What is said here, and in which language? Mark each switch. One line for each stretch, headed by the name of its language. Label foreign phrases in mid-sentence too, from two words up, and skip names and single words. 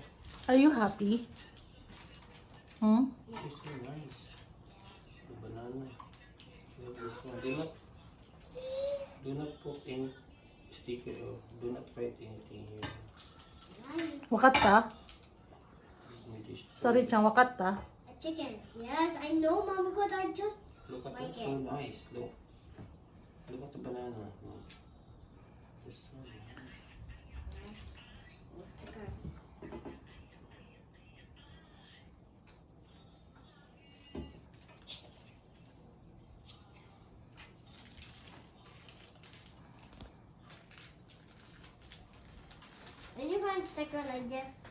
English: Are you happy? Hmm? This is so nice. The banana. You have this one. Do not put any sticker or do not write anything here. Wakat ta? With this. Sorry, Chang, wakat ta? A chicken. Yes, I know, Mom, because I just. Look at Like it. So nice. Look. Look at the banana. Look. It's so nice. What's the card? Did you find a sticker like this?